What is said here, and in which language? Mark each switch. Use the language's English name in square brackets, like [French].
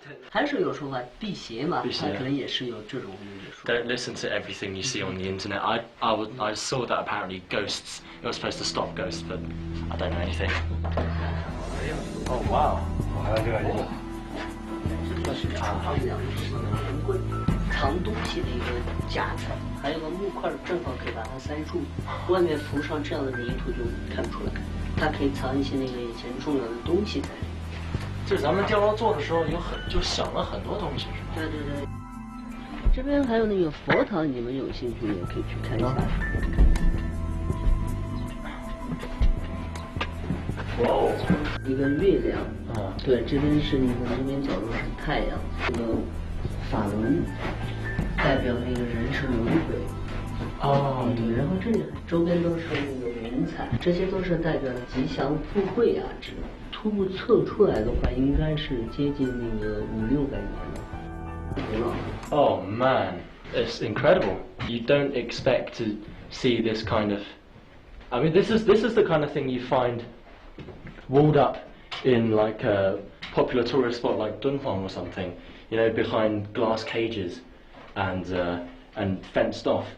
[Chinese] 还是有说法辟邪嘛，它可能也是有这种说。 [English] Don't listen to everything you see on the internet. I saw that apparently ghosts. It was supposed to stop ghosts, but I don't know anything. Oh wow. [Chinese] 这是长方两门柜，藏东西的一个架子，还有个木块，正好可以把它塞住。外面涂上这样的泥土就看不出来，它可以藏一些那个以前重要的东西在里面。这咱们碉楼做的时候就想了很多东西，是吧？对对对。这边还有那个佛堂，你们有兴趣也可以去看一下。哇哦，一个月亮，对，这边是那个这边角落是太阳，这个法轮代表那个人是轮回。哦，对，然后这里周边都是那个云彩，这些都是代表吉祥富贵啊之类的。初步测出来的话，应该是接近那个500-600年了。 [English] Oh man, it's incredible. You don't expect to see this kind of. I mean, this is the kind of thing you find walled up in like a popular tourist spot like Dunhuang or something, you know, behind glass cages and fenced off.